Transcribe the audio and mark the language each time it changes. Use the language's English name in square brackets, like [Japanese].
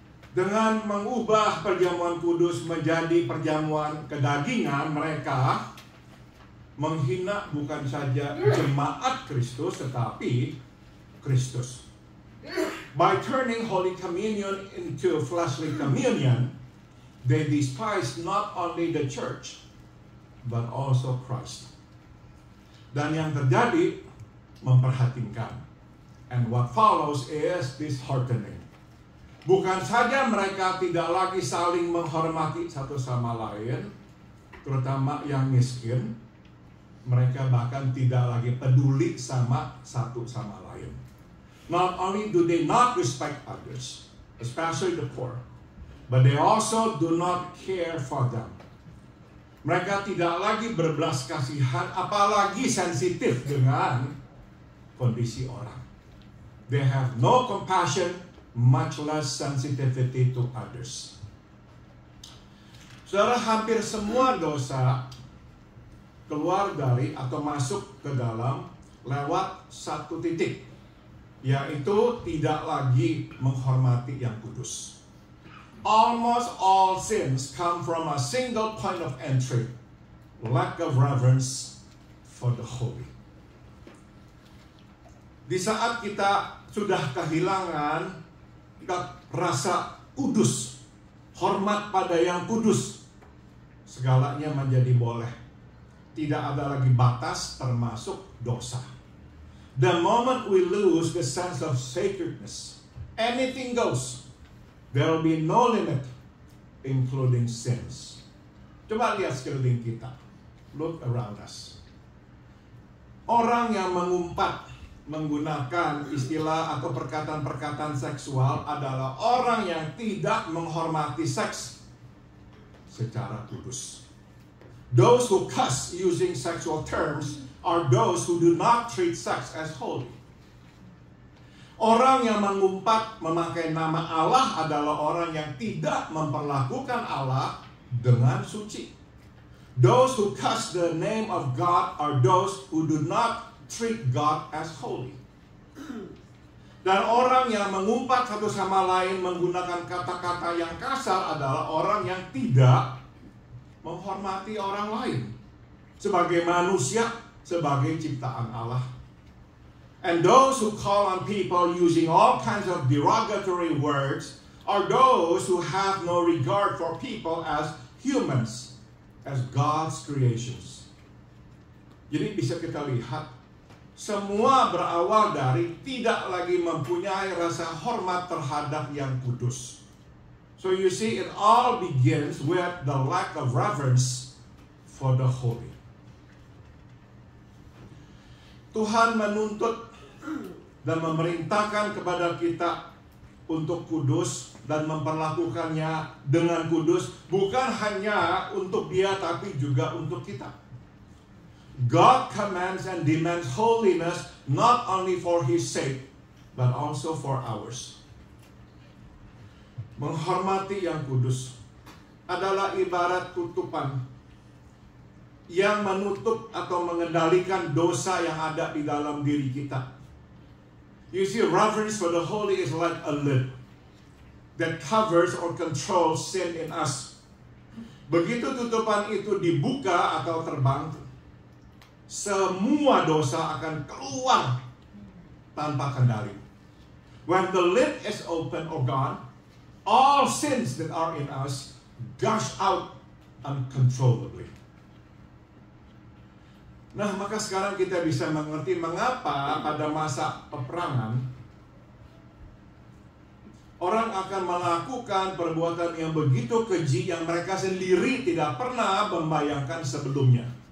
[Indonesian] Dengan mengubah perjamuan kudus menjadi perjamuan kedagingan, mereka menghina bukan saja jemaat Kristus, tetapi Kristus. [English] By turning Holy Communion into fleshly communion, they despise not only the church, but also Christ. [Indonesian] Dan yang terjadi memperhatinkan. [English] And what follows is disheartening. [Indonesian] Bukan saja mereka tidak lagi saling menghormati satu sama lain, terutama yang miskin, mereka bahkan tidak lagi peduli sama satu sama lain. [English] Not only do they not respect others, especially the poor, but they also do not care for them. [Indonesian] Mereka tidak lagi berbelas kasihan, apalagi sensitif dengan kondisi orang. [English] They have no compassion, much less sensitivity to others. [Indonesian] Saudara, hampir semua dosa keluar dari atau masuk ke dalam lewat satu titik, yaitu tidak lagi menghormati yang kudus. [English] Almost all sins come from a single point of entry, lack of reverence for the holy. [Indonesian] Di saat kita sudah kehilangan rasa kudus, hormat pada yang kudus, segalanya menjadi boleh. Tidak ada lagi batas termasuk dosa. [English] The moment we lose the sense of sacredness, anything goes. There will be no limit, including sins. [Indonesian] Coba lihat sekeliling kita. [English] Look around us. [Indonesian] Orang yang mengumpat menggunakan istilah atau perkataan-perkataan seksual adalah orang yang tidak menghormati seks secara kudus. [English] Those who cuss using sexual terms are those who do not treat sex as holy. [Indonesian] Orang yang mengumpat memakai nama Allah adalah orang yang tidak memperlakukan Allah dengan suci. [English] Those who cuss the name of God are those who do not treat God as holy. [Indonesian] Dan orang yang mengumpat satu sama lain menggunakan kata-kata yang kasar adalah orang yang tidak menghormati orang lain sebagai manusia, sebagai ciptaan Allah. [English] And those who call on people using all kinds of derogatory words are those who have no regard for people as humans, as God's creations. [Indonesian] Jadi bisa kita lihat, semua berawal dari tidak lagi mempunyai rasa hormat terhadap yang kudus. [English] So you see, it all begins with the lack of reverence for the holy. [Indonesian] Tuhan menuntut dan memerintahkan kepada kita untuk kudus dan memperlakukannya dengan kudus, bukan hanya untuk dia tapi juga untuk kita. [English] God commands and demands holiness not only for His sake but also for ours. [Indonesian] Menghormati yang kudus adalah ibarat tutupan yang menutup atau mengendalikan dosa yang ada di dalam diri kita. [English] You see, reverence for the holy is like a lid that covers or controls sin in us. [Indonesian] Begitu tutupan itu dibuka atau terbang, semua dosa akan keluar tanpa kendali. [English] When the lid is open or gone, all sins that are in us gush out uncontrollably. [Indonesian] Nah, maka sekarang kita bisa mengerti mengapa pada masa peperangan orang akan melakukan perbuatan yang begitu keji yang mereka sendiri tidak pernah membayangkan sebelumnya.